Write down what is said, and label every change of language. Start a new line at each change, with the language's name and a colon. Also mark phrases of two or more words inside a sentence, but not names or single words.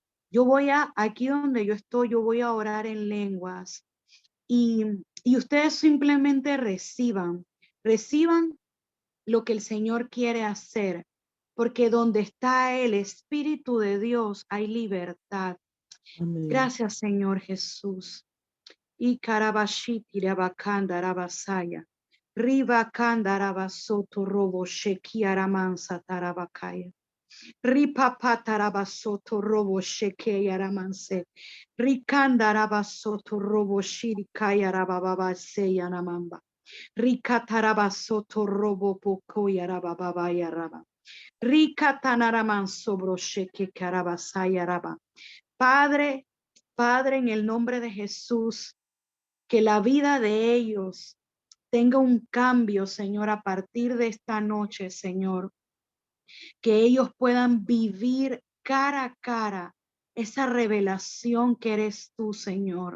Spanish: Aquí donde yo estoy, yo voy a orar en lenguas y ustedes simplemente reciban lo que el Señor quiere hacer, porque donde está el Espíritu de Dios hay libertad. Amén. Gracias, Señor Jesús. Y karabashiti rabakanda rabasaya. Riba kanda rabasoto robo sheki aramansa tarabakaya. Ripa tarabasoto robo sheke yaramanse. Rikanda rabasoto robo shirikaya rabababa se yanamamba. Rikatarabasoto robo poko yarababa yaraba. Rica tanaraman sobro sheke karabasayaraba. Padre, Padre, en el nombre de Jesús, que la vida de ellos tenga un cambio, Señor, a partir de esta noche, Señor. Que ellos puedan vivir cara a cara esa revelación que eres tú, Señor.